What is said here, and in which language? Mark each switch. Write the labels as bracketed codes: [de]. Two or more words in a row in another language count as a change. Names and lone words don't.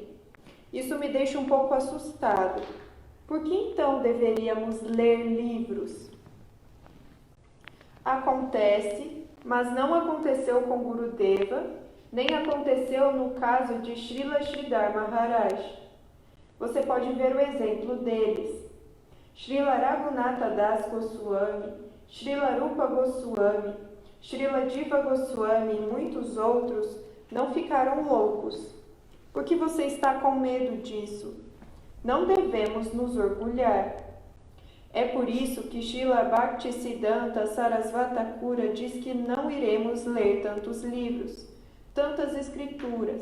[pt] Isso me deixa um pouco assustado. Por que então deveríamos ler livros? Acontece, mas não aconteceu com Gurudeva, nem aconteceu no caso de Srila Sridhar Maharaj. Você pode ver o exemplo deles. Srila Raghunatha Das Goswami, Srila Rupa Goswami, Srila Diva Goswami e muitos outros não ficaram loucos. Por que você está com medo disso? Não devemos nos orgulhar. É por isso que Srila Bhaktisiddhanta Sarasvati Thakura diz que não iremos ler tantos livros, tantas escrituras.